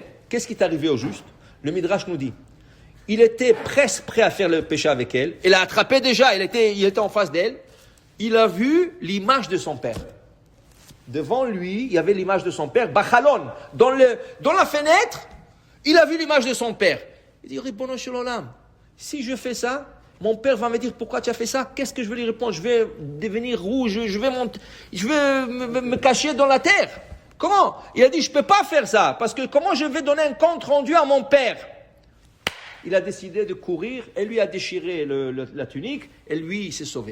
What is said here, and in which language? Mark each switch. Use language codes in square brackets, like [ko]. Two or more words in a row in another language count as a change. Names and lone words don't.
[fr] Qu'est-ce qui est arrivé au juste? Le Midrash nous dit il était presque prêt à faire le péché avec elle. Elle l'a attrapé déjà, il était en face d'elle. Il a vu l'image de son père. Devant lui, il y avait l'image de son père, Bachalon. Dans la fenêtre, il a vu l'image de son père. Il dit, [he] ריבונו של עולם, [fr] si je fais ça, mon père va me dire, pourquoi tu as fait ça? Qu'est-ce que je vais lui répondre? Je vais devenir rouge, je vais me cacher dans la terre. Comment? Il a dit, je ne peux pas faire ça, parce que comment je vais donner un compte rendu à mon père? Il a décidé de courir, elle lui a déchiré la tunique, et lui, il s'est sauvé.